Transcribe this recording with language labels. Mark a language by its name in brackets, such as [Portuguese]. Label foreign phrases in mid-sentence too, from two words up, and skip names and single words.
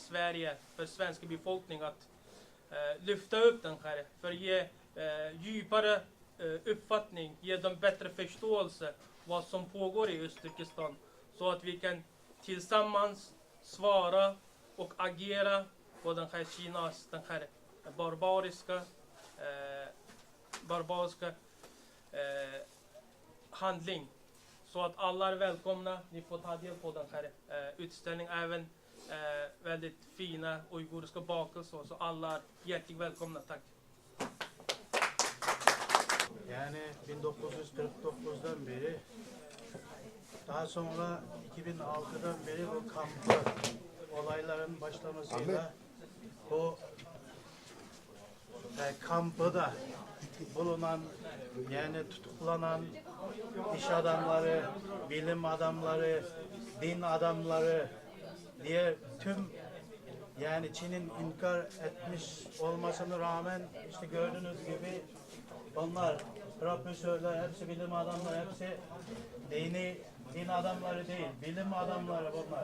[Swedish] Sverige, för svenska befolkning, att lyfta upp den här, för att ge djupare uppfattning, ge dem bättre förståelse vad som pågår i Östturkestan, så att vi kan tillsammans svara och agera på den här Kinas, den här barbariska handling. Så att alla är välkomna, ni får ta del på den här utställningen, även väldigt fina uiguriska bakelser, så alla är hjärtligt välkomna, tack. [Turkish] Yani 1949'dan beri, daha sonra 2006'dan beri bu kampı olayların başlamasıyla bu kampıda bulunan, yani tutuklanan iş adamları, bilim adamları, din adamları diye tüm, yani Çin'in inkar etmiş olmasına rağmen işte gördüğünüz gibi onlar profesörler, hepsi bilim adamları, hepsi din adamları değil, bilim adamları bunlar.